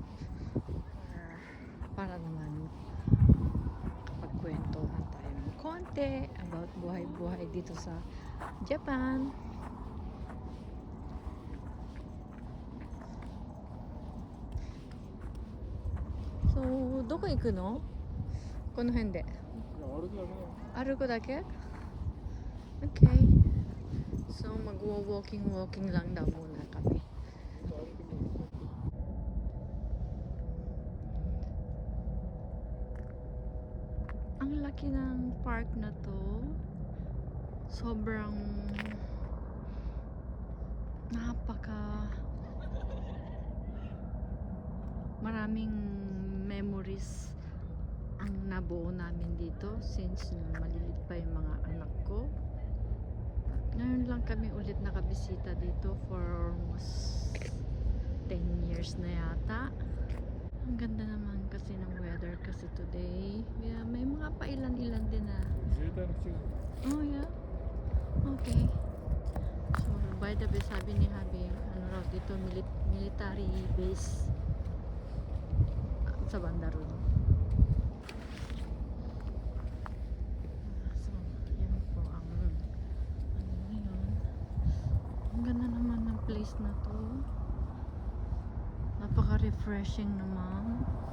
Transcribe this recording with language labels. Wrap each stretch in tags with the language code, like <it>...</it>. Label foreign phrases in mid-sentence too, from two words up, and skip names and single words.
<tl>Para naman kapagkwentuhan tayo ng konti about buhay-buhay dito sa Japan. So,</tl> <ja>どこ行くの? この辺で。歩くだけ?</ja> <tl>Okay. So, mag-walking lang daw muna kami. Ang laki ng park na to. Sobrang maraming memories ang nabuo namin dito since malilit pa yung mga anak ko. Ngayon lang kami ulit nakabisita dito</tl> <en>for almost 10 years</en> <tl>na yata. Ang ganda naman kasi ng weather kasi today. Yeah, may mga pailan-ilan din na.</tl> <en>Oh yeah? Okay. So, by the way,</en> <tl>sabi ni Habi, ano raw dito, military base sa banda ron. So, yan po ang ano yun. Ang ganda naman ng place na to. Napaka-refreshing naman.</tl>